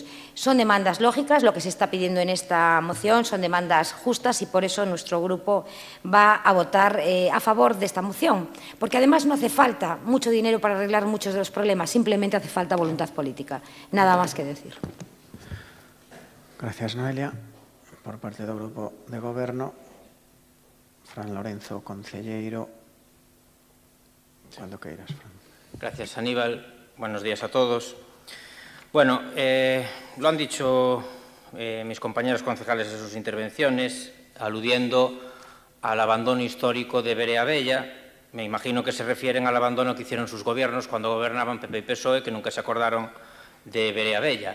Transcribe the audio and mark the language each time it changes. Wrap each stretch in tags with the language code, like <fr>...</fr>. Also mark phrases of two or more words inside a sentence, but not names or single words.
<es>Son demandas lógicas, lo que se está pidiendo en esta moción, son demandas justas y por eso nuestro grupo va a votar a favor de esta moción, porque además no hace falta mucho dinero para arreglar muchos de los problemas, simplemente hace falta voluntad política. Nada más que decir. Gracias, Noelia.</es> <gl>Por parte do Grupo de Goberno, Fran Lorenzo, concelleiro.</gl> <es>Cuando queiras, Fran. Gracias, Aníbal. Buenos días a todos. Bueno, lo han dicho mis compañeros concejales en sus intervenciones, aludiendo al abandono histórico de Verea Bella. Me imagino que se refieren al abandono que hicieron sus gobiernos cuando gobernaban PP y PSOE, que nunca se acordaron de Verea Bella.</es>